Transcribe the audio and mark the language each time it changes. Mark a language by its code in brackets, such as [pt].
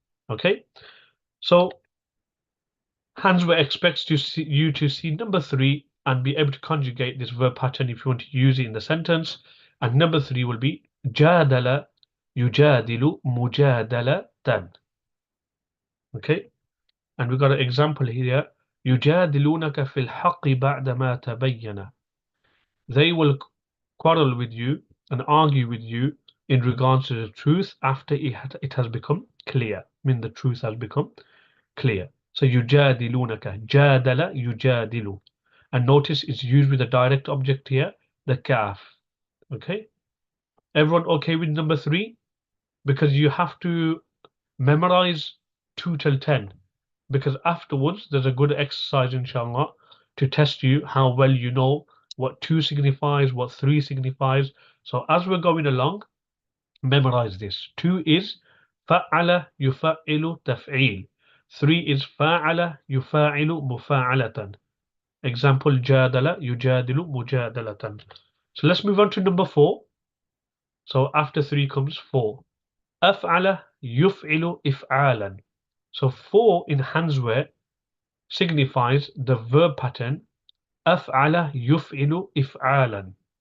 [en] Okay, so Hansworth expects you to see number 3 and be able to conjugate this verb pattern if you want to use it in the sentence. And number 3 will be [ar] جادل يجادل مجادلة. [en] Okay, and we've got an example here. يجادلونك في الحق بعدما تبين. They will quarrel with you and argue with you in regards to the truth after it has become clear. I mean, the truth has become clear. So [ar] يجادلونك, جادل يجادل. [en] And notice it's used with a direct object here, the kaf. Okay? Everyone okay with number 3? Because you have to memorize 2 till 10. Because afterwards there's a good exercise, inshallah, to test you how well you know what 2 signifies, what 3 signifies. So as we're going along, memorize this. 2 is [ar] فعل يفعل تفعيل. [en] 3 is [ar] فاعل يفاعل مفاعلة. [en] Example [ar] جادل يجادل مجادلة. [en] So let's move on to number 4. So after 3 comes 4. [ar] أفعل يفعل إفعالا. [en] So 4 in Hansworth signifies the verb pattern [ar] أفعل يفعل إفعالا.